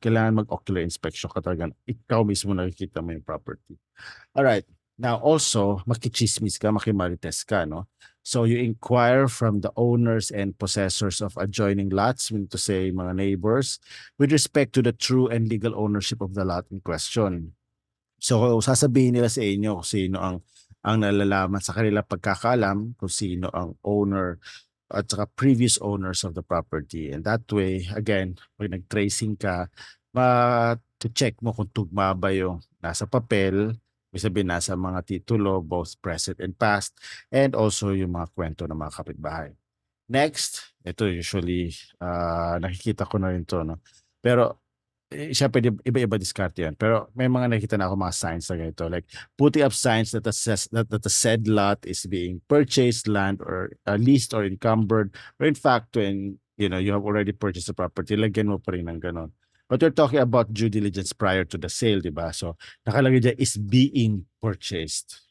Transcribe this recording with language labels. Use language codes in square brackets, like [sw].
[tl] Kailangan mag-ocular inspection ka talaga. Ikaw mismo nakikita mo yung property. Alright. Now, also, makichismis ka, makimarites ka, no? [en] So, you inquire from the owners and possessors of adjoining lots, meaning to say, mga neighbors, with respect to the true and legal ownership of the lot in question. [tl] So, sasabihin nila sa inyo kung sino ang nalalaman sa kanila pagkakaalam, kung sino ang owner [en] at saka previous owners of the property. [tl] And that way, again, pag nag-tracing ka, ma-check mo kung tugma ba yung nasa papel, may sabihin nasa mga titulo, [en] both present and past, [tl] and also yung mga kwento ng mga kapitbahay. Next, ito usually nakikita ko na rin to, no? Pero siyempre iba-iba diskarte yan. Pero may mga nakita na ako mga signs na ganito. [en] Like putting up signs that the said lot is being purchased, land or leased or encumbered. Or in fact, when you have already purchased the property, [tl] lagyan mo pa rin ng ganon. [en] But we're talking about due diligence prior to the sale, di ba? [tl] So nakalagay dyan [en] is being purchased.